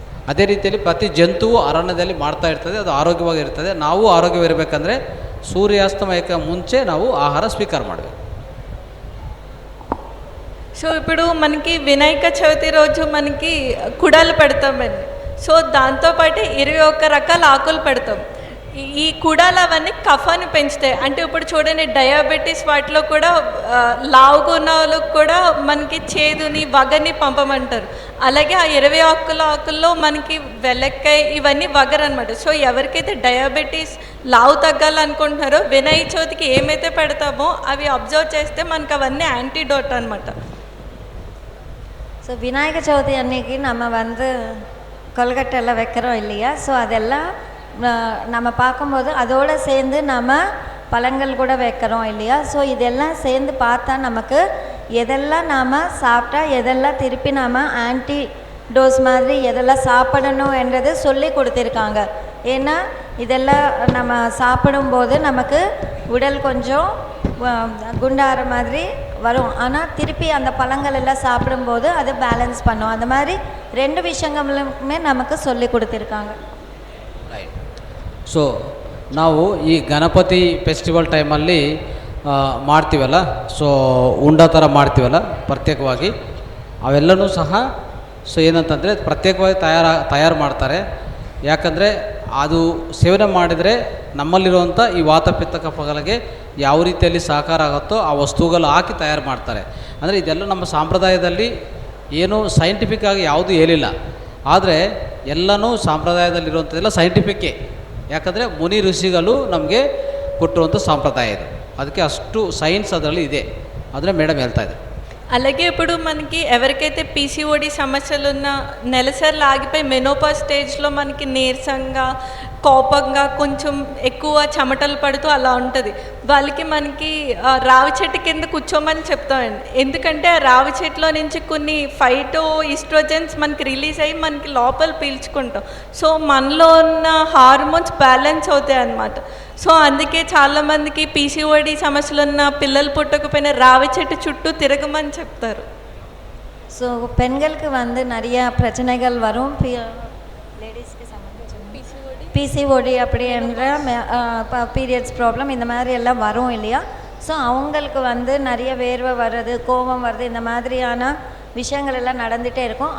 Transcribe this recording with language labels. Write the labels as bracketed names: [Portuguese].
[Kannada] ಅದೇ ರೀತಿಯಲ್ಲಿ ಪ್ರತಿ ಜಂತುವು ಅರಣ್ಯದಲ್ಲಿ ಮಾಡ್ತಾ ಇರ್ತದೆ, ಅದು ಆರೋಗ್ಯವಾಗಿರ್ತದೆ. ನಾವು ಆರೋಗ್ಯವಿರಬೇಕಂದ್ರೆ సూర్యాస్తమయక ముంచే ನಾವು ఆహార స్వీకారం ಮಾಡಬೇಕು. [Telugu] సో ఇప్పుడు మనకి వినాయక చవితి రోజు మనకి కుడాలు పెడతామండి. సో దాంతోపాటు 21 రకాల ఆకులు పెడతాం. ఈ కుడాలు అవన్నీ కఫాన్ని పెంచుతాయి. అంటే ఇప్పుడు చూడండి, డయాబెటీస్ వాటిలో కూడా లావుగా ఉన్న వాళ్ళకు కూడా మనకి చేదుని వగని పంపమంటారు. అలాగే ఆ 20 ఆకుల్లో మనకి వెల్లక్కాయ ఇవన్నీ వగరు అనమాట. సో ఎవరికైతే డయాబెటీస్ లావు తగ్గాలనుకుంటున్నారో వినాయక చవితికి ఏమైతే పెడతామో అవి అబ్జర్వ్ చేస్తే మనకు అవన్నీ యాంటీడోట్ అనమాట. [Tamil] ஸோ விநாயக சதுர்த்தி அன்னைக்கு நம்ம வந்து கொல்கட்டெல்லாம் வைக்கிறோம் இல்லையா. ஸோ அதெல்லாம் நம்ம பார்க்கும்போது அதோடு சேர்ந்து நம்ம பழங்கள் கூட வைக்கிறோம் இல்லையா. ஸோ இதெல்லாம் சேர்ந்து பார்த்தா நமக்கு எதெல்லாம் நாம் சாப்பிட்டா எதெல்லாம் திருப்பி நாம் ஆன்டி டோஸ் மாதிரி எதெல்லாம் சாப்பிடணும் என்றது சொல்லி கொடுத்துருக்காங்க. ஏன்னா இதெல்லாம் நம்ம சாப்பிடும்போது நமக்கு உடல் கொஞ்சம் குண்டாகிற மாதிரி வரும். ஆனால் திருப்பி அந்த பழங்கள் எல்லாம் சாப்பிடும்போது அது பேலன்ஸ் பண்ணும். அந்த மாதிரி 2 விஷயங்களுமே நமக்கு சொல்லி கொடுத்துருக்காங்க. [Kannada] ಸೊ ನಾವು ಈ ಗಣಪತಿ ಫೆಸ್ಟಿವಲ್ ಟೈಮಲ್ಲಿ ಮಾಡ್ತೀವಲ್ಲ, ಸೊ ಉಂಡ ಥರ ಮಾಡ್ತೀವಲ್ಲ ಪ್ರತ್ಯೇಕವಾಗಿ, ಅವೆಲ್ಲವೂ ಸಹ ಸೊ ಏನಂತಂದರೆ ಪ್ರತ್ಯೇಕವಾಗಿ ತಯಾರು ಮಾಡ್ತಾರೆ. ಯಾಕಂದರೆ ಅದು ಸೇವನೆ ಮಾಡಿದರೆ ನಮ್ಮಲ್ಲಿರುವಂಥ ಈ ವಾತಪಿತ್ತ ಕಫಗಳಿಗೆ ಯಾವ ರೀತಿಯಲ್ಲಿ ಸಹಕಾರ ಆಗುತ್ತೋ ಆ ವಸ್ತುಗಳು ಹಾಕಿ ತಯಾರು ಮಾಡ್ತಾರೆ. ಅಂದರೆ ಇದೆಲ್ಲ ನಮ್ಮ ಸಂಪ್ರದಾಯದಲ್ಲಿ ಏನು ಸೈಂಟಿಫಿಕ್ ಆಗಿ ಯಾವುದೂ ಹೇಳಿಲ್ಲ. ಆದರೆ ಎಲ್ಲನೂ ಸಂಪ್ರದಾಯದಲ್ಲಿರುವಂಥದ್ದೆಲ್ಲ ಸೈಂಟಿಫಿಕ್ಕೇ. ಯಾಕಂದರೆ ಮುನಿ ಋಷಿಗಳು ನಮಗೆ ಕೊಟ್ಟಿರುವಂಥ ಸಂಪ್ರದಾಯ ಇದು. ಅದಕ್ಕೆ ಅಷ್ಟು ಸೈನ್ಸ್ ಅದರಲ್ಲಿ ಇದೆ. ಆದರೆ ಮೇಡಮ್ ಹೇಳ್ತಾ ಇದೆ. [Telugu] అలాగే ఇప్పుడు మనకి ఎవరికైతే పీసీఓడి సమస్యలు ఉన్న నెలసరిలు ఆగిపోయి మెనోపాజ్ స్టేజ్లో మనకి నీరసంగా కోపంగా కొంచెం ఎక్కువ చెమటలు పడుతూ అలా ఉంటుంది, వాళ్ళకి మనకి రావి చెట్టు కింద కూర్చోమని చెప్తామండి. ఎందుకంటే ఆ రావి చెట్టులో నుంచి కొన్ని ఫైటో ఈస్ట్రోజన్స్ మనకి రిలీజ్ అయ్యి మనకి లోపల పీల్చుకుంటాం. సో మనలో ఉన్న హార్మోన్స్ బ్యాలెన్స్ అవుతాయి అన్నమాట. సో అందుకే చాలామందికి పీసీఓడి సమస్యలు ఉన్న పిల్లలు పుట్టకపోయినా రావి చెట్టు చుట్టూ తిరగమని చెప్తారు. [Tamil] ஸோ பெண்களுக்கு வந்து நிறைய பிரச்சனைகள் வரும். லேடிஸ்க்கு சம்மந்தம் பிசிஓடி அப்படி என்ற பீரியட்ஸ் ப்ராப்ளம் இந்த மாதிரி எல்லாம் வரும் இல்லையா. ஸோ அவங்களுக்கு வந்து நிறைய வேர்வை வர்றது, கோபம் வர்றது, இந்த மாதிரியான விஷயங்கள் எல்லாம் நடந்துகிட்டே இருக்கும்.